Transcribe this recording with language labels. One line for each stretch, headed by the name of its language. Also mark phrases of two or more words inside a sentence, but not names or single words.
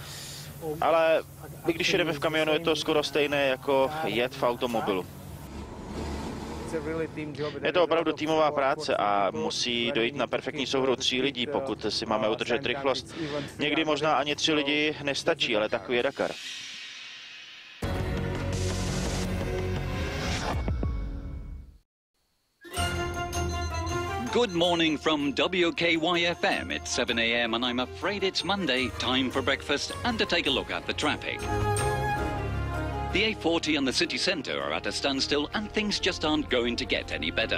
Czech: Ale i když jedeme v kamionu, je to skoro stejné jako jet v automobilu. Je to opravdu týmová práce a musí dojít na perfektní souhru 3 lidí, pokud si máme udržet rychlost. Někdy možná ani 3 lidi nestačí, ale takový je Dakar.
English: Good morning from WKYFM. It's 7 a.m. and I'm afraid it's Monday, time for breakfast and to take a look at the traffic. The A40 and the city centre are at a standstill and things just aren't going to get any better.